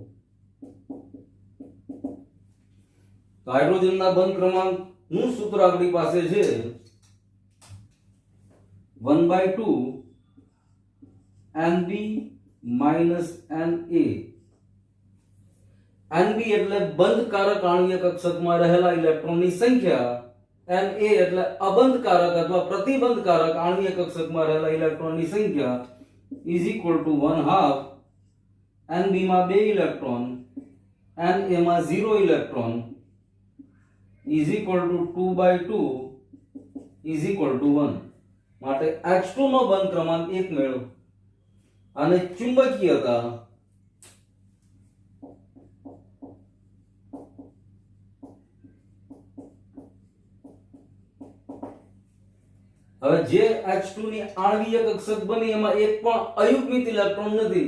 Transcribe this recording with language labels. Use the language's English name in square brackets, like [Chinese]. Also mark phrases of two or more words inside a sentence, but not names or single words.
[Gujarati] તો હાઇડ્રોજનના બંધ ક્રમાંક નું સૂત્ર આપણી પાસે છે 1/2 Nb minus Na. Nb એટલે બંધકારક આણ્વીય કક્ષકમાં રહેલા ઇલેક્ટ્રોનની સંખ્યા, Na એટલે અબંધકારક અથવા પ્રતિબંધકારક આણ્વીય કક્ષકમાં રહેલા ઇલેક્ટ્રોનની સંખ્યા [English] is equal to [Gujarati] 1/2 Nb માં 2 ઇલેક્ટ્રોન, Na માં 0 ઇલેક્ટ્રોન [English] is equal to [Gujarati] 2/2 [English] is equal to [Gujarati] 1. માટે H2 નો બંધ ક્રમાંક 1 મેળવો. અને ચુંબકીયતા હવે જે H2 ની આણ્વીય કક્ષક બની એમાં એક પણ અયુગ્મિત ઇલેક્ટ્રોન નથી.